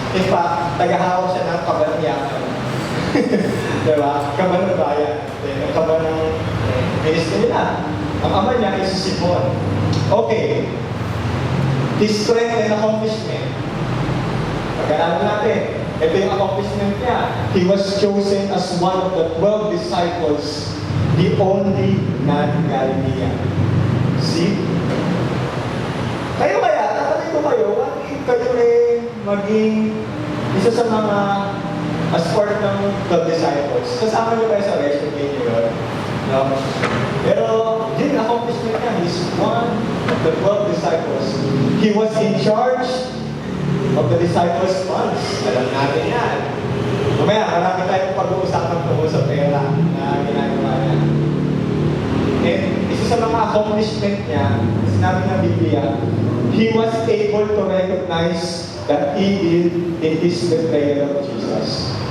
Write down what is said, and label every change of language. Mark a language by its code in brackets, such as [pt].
[tl] In fact, tagahawak siya ng kabanyakan. Diba? Kaban ng bayan. Ang kaban ng ministry nila. Ang ama niya is si Simon. Okay. [en] His strength and accomplishment. [tl] Pag-aralan natin. Ito yung accomplishment niya. [en] He was chosen as one of the 12 disciples, the only non-Galilean. See? [tl] Kayo kaya, tatanay ko kayo, kayo rin maging isa sa mga as part ng 12 disciples. Kasama niyo kayo sa resume niyo yun. No? Pero, yun, accomplishment niya. [en] He's one of the 12 disciples. He was in charge of the disciples' funds. [tl] Alam natin yan. Mamaya, marami tayong pag-uusapan tungkol sa pera na ginagawa niya. And isa sa mga accomplishment niya, sinabi ng Biblia, [en] he was able to recognize the evil in his betrayal of Jesus.